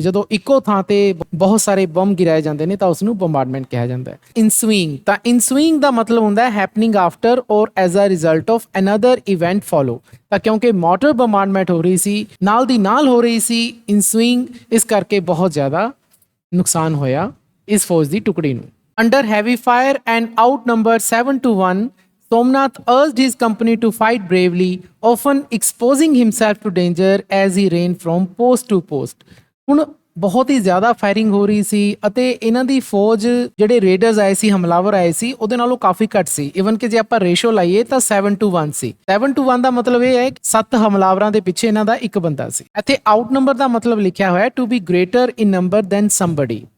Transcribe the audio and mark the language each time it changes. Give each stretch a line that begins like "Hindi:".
Punjabi: ਜਦੋਂ ਇੱਕੋ ਥਾਂ ਤੇ ਬਹੁਤ ਸਾਰੇ ਬੰਬ ਗਿਰਾਏ ਜਾਂਦੇ ਨੇ ਤਾਂ ਉਸ ਨੂੰ ਬੰਬਾਰਡਮੈਂਟ ਕਿਹਾ ਜਾਂਦਾ ਹੈ।
English: ensuing,
Punjabi: ਤਾਂ ਇਨਸੂਇੰਗ ਦਾ ਮਤਲਬ ਹੁੰਦਾ ਹੈ
English: Happening after or as a result of another event follow.
Punjabi: ਤਾਂ ਕਿਉਂਕਿ ਮੋਰਟਰ ਬੰਬਾਰਡਮੈਂਟ ਹੋ ਰਹੀ ਸੀ, ਨਾਲ ਦੀ ਨਾਲ ਹੋ ਰਹੀ ਸੀ ਇਨਸੂਇੰਗ, ਇਸ ਕਰਕੇ ਬਹੁਤ ਜ਼ਿਆਦਾ ਨੁਕਸਾਨ ਹੋਇਆ ਇਸ ਫੌਜ ਦੀ ਟੁਕੜੀ ਨੂੰ।
English: Under heavy fire and outnumbered 7-1, Somnath urged his company to fight bravely, often exposing himself to danger as he ran from post to post.
Punjabi: ਹੁਣ ਬਹੁਤ ਹੀ ਜ਼ਿਆਦਾ ਫਾਇਰਿੰਗ ਹੋ ਰਹੀ ਸੀ ਅਤੇ ਇਹਨਾਂ ਦੀ ਫੌਜ ਜਿਹੜੇ ਰੇਡਰਸ ਆਏ ਸੀ, ਹਮਲਾਵਰ ਆਏ ਸੀ, ਉਹਦੇ ਨਾਲੋਂ ਕਾਫੀ ਘੱਟ ਸੀ। ਇਵਨ ਕਿ ਜੇ ਆਪਾਂ ਰੇਸ਼ੋ ਲਾਈਏ ਤਾਂ 7-1 ਸੀ। 7-1 ਦਾ ਮਤਲਬ ਇਹ ਹੈ ਕਿ 7 ਹਮਲਾਵਰਾਂ ਦੇ ਪਿੱਛੇ ਇਹਨਾਂ ਦਾ ਇੱਕ ਬੰਦਾ ਸੀ। ਇੱਥੇ ਆਊਟ ਨੰਬਰ ਦਾ ਮਤਲਬ ਲਿਖਿਆ ਹੋਇਆ
English: To be greater in number than somebody.